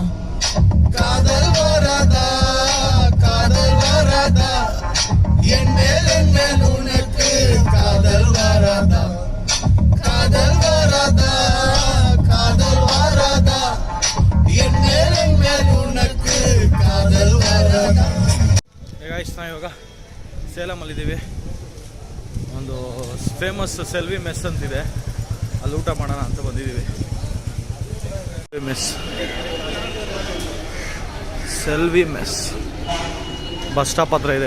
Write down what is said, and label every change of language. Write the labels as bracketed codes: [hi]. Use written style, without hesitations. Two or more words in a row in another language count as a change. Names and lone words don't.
[ta] காதல் வராதா காதல் வராதா என் மேல் உனக்கு காதல் வராதா காதல் வராதா காதல் வராதா என் மேல் உனக்கு காதல் வராதா. [kn] ಗೈಸ್, ನಾವು ಇವಾಗ ಸೇಲಮಲ್ಲಿದ್ದೀವಿ. ಒಂದು ಫೇಮಸ್ ಸೆಲ್ವಿ ಮೆಸ್ ಅಂತಿದೆ, ಅಲ್ಲಿ ಊಟ ಮಾಡೋಣ ಅಂತ ಬಂದಿದ್ದೀವಿ. ಸೆಲ್ವಿ ಮೆಸ್ [en] bus stop [kn] ಹತ್ರ ಇದೆ.